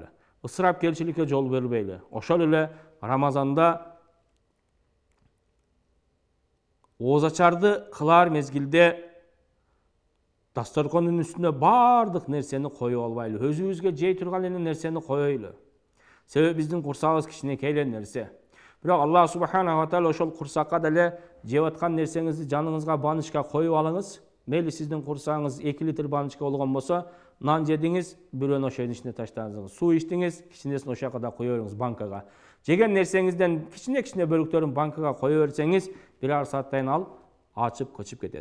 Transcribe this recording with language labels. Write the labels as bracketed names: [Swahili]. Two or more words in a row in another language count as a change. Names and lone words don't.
[Kyrgyz] Ысырапкерчиликке жол бербейли. Ошол эле Рамазанда оозачарды кылар мезгилде Дастархандын үстүнө бардык нерсени коюп албайлы, өзүбүзгө жей турган эле нерсени коелу. Себеби биздин курсагыбыз кичинекей эле нерсе. Бирок Аллах [Arabic] سبحانه وتعالى [Kyrgyz] ошол курсакка деле жеп аткан нерсеңизди жаныңызга банычка коюп алыңыз. Мейли сиздин курсагыңыз 2 литр банычка болгон болсо, нан жедиңиз, бирөөнү ошонун ичине таштадыңыз. Суу ичтиңиз, кичинесин ошол жака кое бериңиз банкага. Жеген нерсеңизден кичине бөлүктөрүн банкага кое берсеңиз, бир сааттан ал ачып көчүп кетет.